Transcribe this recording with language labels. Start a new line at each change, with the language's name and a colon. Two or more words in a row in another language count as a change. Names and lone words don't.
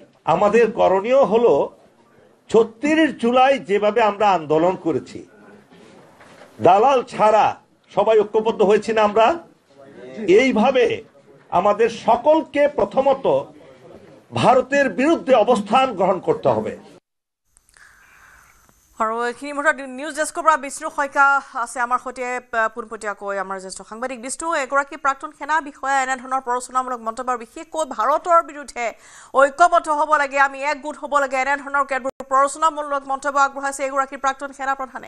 Bangla: আমাদের করণীয় হলো 36 জুলাই যেভাবে আমরা আন্দোলন করেছি, দালাল ছাড়া সবাই ঐক্যবদ্ধ হয়েছি না আমরা? এইভাবে আমাদের সকলকে প্রথমত ভারতের বিরুদ্ধে অবস্থান গ্রহণ করতে হবে।
Assamese: আৰু এইখিনি মুহূৰ্তত
English: news deskৰ
Assamese: পৰা বিষ্ণু শইকীয়া আছে আমাৰ সৈতে পোনপটীয়াকৈ আমাৰ জ্যেষ্ঠ সাংবাদিক। বিষ্ণু, এগৰাকী প্ৰাক্তন সেনা বিষয়া এনেধৰণৰ প্ৰৰোচনামূলক মন্তব্য বিশেষকৈ ভাৰতৰ বিৰুদ্ধে ঐক্যবদ্ধ হ'ব লাগে, আমি একগোট হ'ব লাগে, এনেধৰণৰ প্ৰৰোচনামূলক মন্তব্য আগবঢ়াইছে এগৰাকী প্ৰাক্তন সেনা প্ৰধানে।